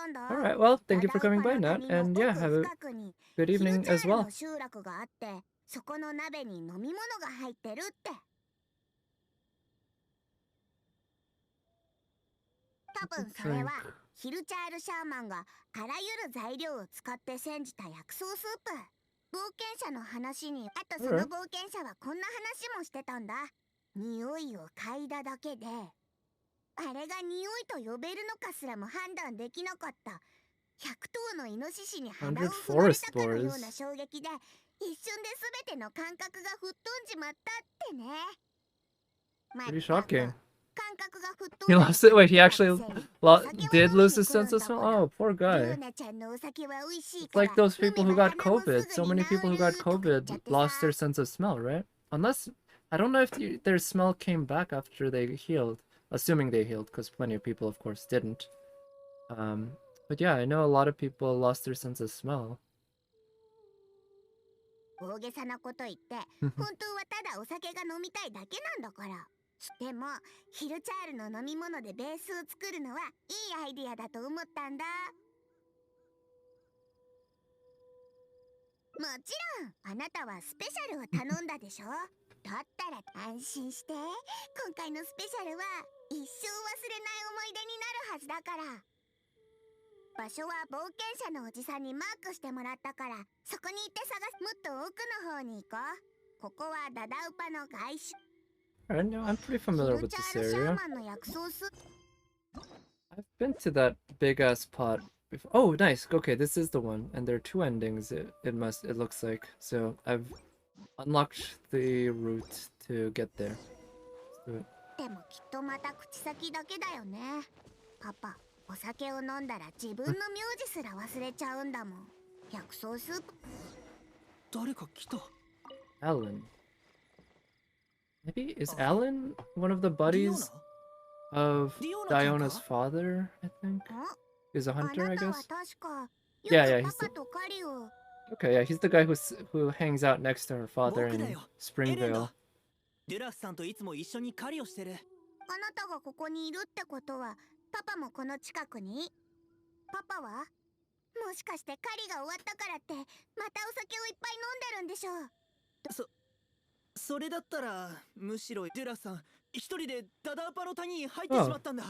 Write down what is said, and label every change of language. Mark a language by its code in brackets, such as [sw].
[en] Alright, well, thank you for coming by, Nat, and yeah, have a good evening as well. [ja] そこの鍋に飲み物が入ってるって。多分それはヒルチャール・シャーマンがあらゆる材料を使って煎じた薬草スープ。冒険者の話に、あとその冒険者はこんな話もしてたんだ。匂いを嗅いだだけで、あれが匂いと呼べるのかすらも判断できなかった。 100頭のイノシシに鼻を踏まれたかのような衝撃で、一瞬で全ての感覚が吹っ飛んじまったってね。 [en] Pretty shocking. He lost it. Wait, he actually did lose his sense of smell? Oh, poor guy. It's like those people who got COVID. So many people who got COVID lost their sense of smell, right? Unless, I don't know if their smell came back after they healed. Assuming they healed, because plenty of people, of course, didn't. But yeah, I know a lot of people lost their sense of smell. [ja] 大げさなこと言って、本当はただお酒が飲みたいだけなんだから。でも、ヒルチャールの飲み物でベースを作るのはいいアイディアだと思ったんだ。もちろん、あなたはスペシャルを頼んだでしょ。だったら安心して、今回のスペシャルは一生忘れない思い出になるはずだから。場所は冒険者のおじさんにマークしてもらったから、そこに行って探す。もっと奥の方に行こう。ここはダダウパの外周。 [en] Alright, no, I'm pretty familiar with this area. I've been to that big ass pot before. Oh, nice. Okay, this is the one, and there are two endings. It looks like. So I've unlocked the route to get there. Let's do it. [ja] でもきっとまた口先だけだよね。パパ、お酒を飲んだら自分の名字すら忘れちゃうんだもん。薬草スープ。誰か来た。 [en] Alan. Maybe is Alan one of the buddies of Diona's father? I think he's a hunter, I guess. Yeah, he's the... Okay, yeah, he's the guy who hangs out next to her father in Springvale. [ja] デュラフさんといつも一緒に狩りをしてる。あなたがここにいるってことは、パパもこの近くに？パパは？もしかして狩りが終わったからって、またお酒をいっぱい飲んでるんでしょう。それだったら、むしろデュラフさん、一人でダダウパの谷に入ってしまったんだ。